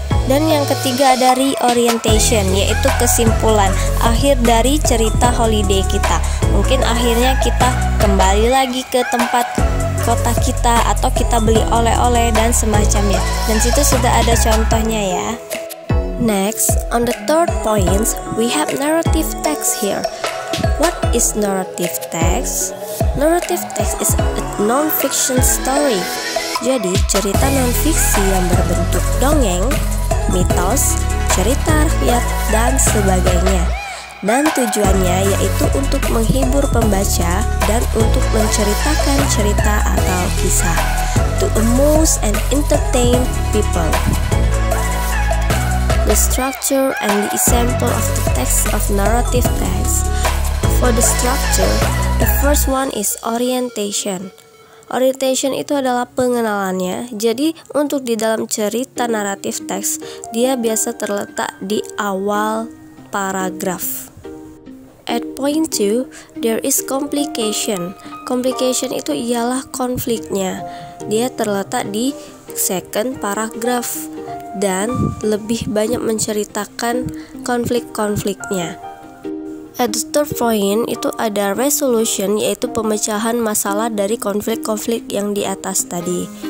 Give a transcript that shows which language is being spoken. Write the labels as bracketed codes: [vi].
[id] Dan yang ketiga ada reorientation, yaitu kesimpulan akhir dari cerita holiday kita. Mungkin akhirnya kita kembali lagi ke tempat kota kita, atau kita beli oleh-oleh dan semacamnya. Dan situ sudah ada contohnya ya. [en] Next, on the third point, we have narrative text here. What is narrative text? Narrative text is a non-fiction story. [id] Jadi cerita non-fiksi yang berbentuk dongeng, mitos, cerita rakyat, dan sebagainya. Dan tujuannya yaitu untuk menghibur pembaca dan untuk menceritakan cerita atau kisah, [en] to amuse and entertain people. The structure and the example of the text of narrative text. For the structure, the first one is orientation. [id] Orientation itu adalah pengenalannya. Jadi untuk di dalam cerita naratif teks, dia biasa terletak di awal paragraf. [en] At point 2, there is complication. [id] Complication itu ialah konfliknya. Dia terletak di [en] second paragraph [id] dan lebih banyak menceritakan konflik-konfliknya. [en] At the third point [id] itu ada resolution, yaitu pemecahan masalah dari konflik-konflik yang di atas tadi.